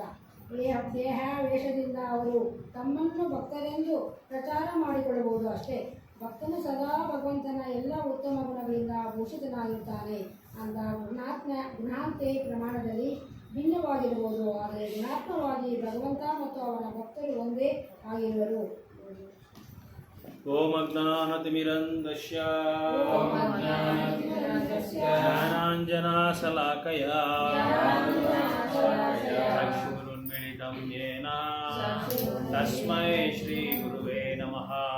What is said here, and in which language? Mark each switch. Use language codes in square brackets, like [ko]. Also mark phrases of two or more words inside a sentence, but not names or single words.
[kn] ದೇಹ ವೇಷದಿಂದ ಅವರು ತಮ್ಮನ್ನು ಭಕ್ತರೆಂದು ಪ್ರಚಾರ ಮಾಡಿಕೊಳ್ಳಬಹುದು ಅಷ್ಟೇ. ಭಕ್ತನು ಸದಾ ಭಗವಂತನ ಎಲ್ಲ ಉತ್ತಮ ಗುಣಗಳಿಂದ ಭೂಷಿತನಾಗಿರುತ್ತಾನೆ. ಅಂತ ಗುಣಾಂತೆ ಪ್ರಮಾಣದಲ್ಲಿ ಭಿನ್ನವಾಗಿರಬಹುದು. ಆದರೆ ಗುಣಾತ್ಮವಾಗಿ ಭಗವಂತ ಮತ್ತು ಅವನ ಭಕ್ತರು ಒಂದೇ ಆಗಿರುವರು. [sa] ಓಂ ಅಜ್ಞಾನತಿಮಿರಂಧಸ್ಯ ಜ್ಞಾನಾಂಜನಶಲಾಕಯ ಚಕ್ಷುರುನ್ಮಿಲಿತಂ ಯೇನ ತಸ್ಮೈ ಶ್ರೀ ಗುರುವೇ ನಮಃ.